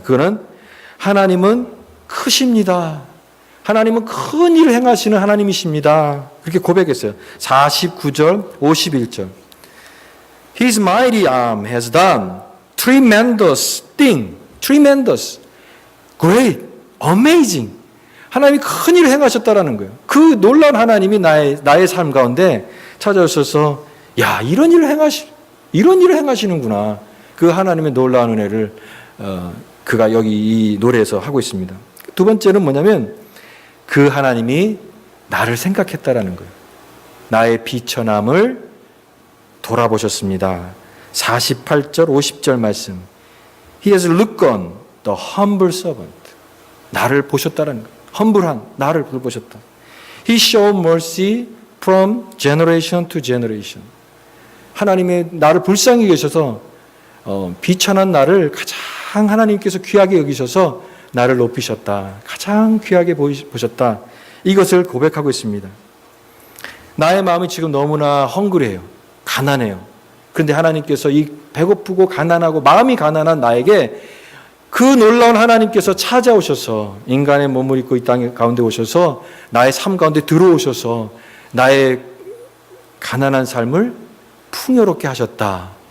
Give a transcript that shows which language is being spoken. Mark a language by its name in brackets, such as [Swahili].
[Korean] 그거는 하나님은 크십니다. 하나님은 큰 일을 행하시는 하나님이십니다. 그렇게 고백했어요. 49절, 51절. [English] His mighty arm has done tremendous thing. Tremendous. Great. Amazing. [Korean] 하나님이 큰 일을 행하셨다라는 거예요. 그 놀라운 하나님이 나의 삶 가운데 찾아오셔서 이런 일을 행하시는구나. 그 하나님의 놀라운 은혜를 그가 여기 이 노래에서 하고 있습니다. 두 번째는 뭐냐면 그 하나님이 나를 생각했다라는 거예요. 나의 비천함을 돌아보셨습니다. 48절, 50절 말씀. [English] He has looked on the humble servant. [Korean] 나를 보셨다라는 거예요. 험불한 나를 보셨다. [English] He showed mercy from generation to generation. [Korean] 하나님의 나를 불쌍히 여기셔서 비천한 나를 가장 하나님께서 귀하게 여기셔서 나를 높이셨다. 가장 귀하게 보셨다. 이것을 고백하고 있습니다. 나의 마음이 지금 너무나 헝그레요. 가난해요. 그런데 하나님께서 이 배고프고 가난하고 마음이 가난한 나에게 그 놀라운 하나님께서 찾아오셔서 인간의 몸을 입고 이 땅 가운데 오셔서 나의 삶 가운데 들어오셔서 나의 가난한 삶을 풍요롭게 하셨다.